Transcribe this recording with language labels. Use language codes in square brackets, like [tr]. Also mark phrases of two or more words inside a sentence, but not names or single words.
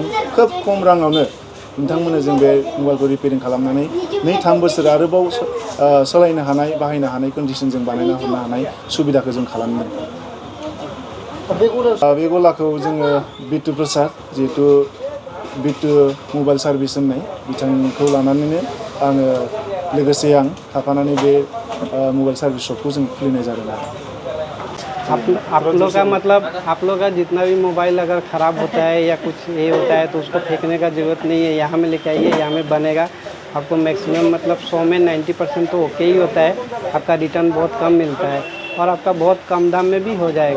[brx] खोब खम राङावनो नोंथांमोना जों बे मबाइलखौ रिपेयारिं खालामनानै 2-3 बोसोर आरोबाव सालायनो हानाय, बाहायनो हानाय कन्डिसनजों बानायना हरनो हानाय सुबिदाखौ जों खालामदों। बे गलाखौ जोङो बिट्टु प्रसाद, जिहेतु बिट्टु [en] mobile service [brx] होननाय बिथांखौ लानानैनो लोगोसे आं थाफानानै बे [en] mobile service [brx] शपखौ जों खुलिनाय जादों आरो। [hi] आप लोग का मतलब आप लोग का जितना भी मोबाइल अगर ख़राब होता है या कुछ ये होता है तो उसको फेंकने का ज़रूरत नहीं है। यहाँ में लेके आइए, यहाँ में बनेगा। आपको मैक्सिमम मतलब 100 में 90% तो ओके ही होता है। आपका रिटर्न बहुत कम मिलता है और आपका बहुत कम दाम में भी हो जाएगा।